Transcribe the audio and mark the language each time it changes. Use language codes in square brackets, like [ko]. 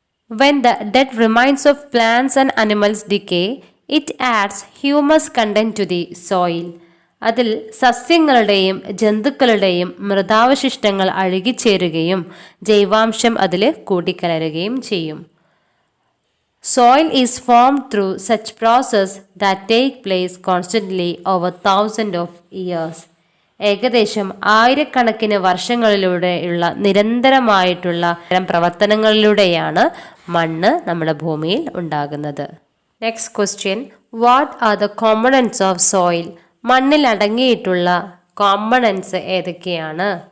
[en] When the dead remains of plants and animals decay, it adds humus content to the soil. [ml] അതിൽ സസ്യങ്ങളുടെയും ജന്തുക്കളുടെയും മൃതാവശിഷ്ടങ്ങൾ അഴുകിച്ചേരുകയും ജൈവാംശം അതിൽ കൂട്ടിക്കലരുകയും ചെയ്യും. [en] Soil is formed through such process that take place constantly over thousands of years. [ml] ഏകദേശം ആയിരക്കണക്കിന് വർഷങ്ങളിലൂടെയുള്ള നിരന്തരമായിട്ടുള്ള പ്രവർത്തനങ്ങളിലൂടെയാണ് മണ്ണ് നമ്മുടെ ഭൂമിയിൽ ഉണ്ടാകുന്നത്. [en] Next question, what are the components of soil? [ml] മണ്ണിൽ അടങ്ങിയിട്ടുള്ള കോമ്പണൻസ് ഏതൊക്കെയാണ്?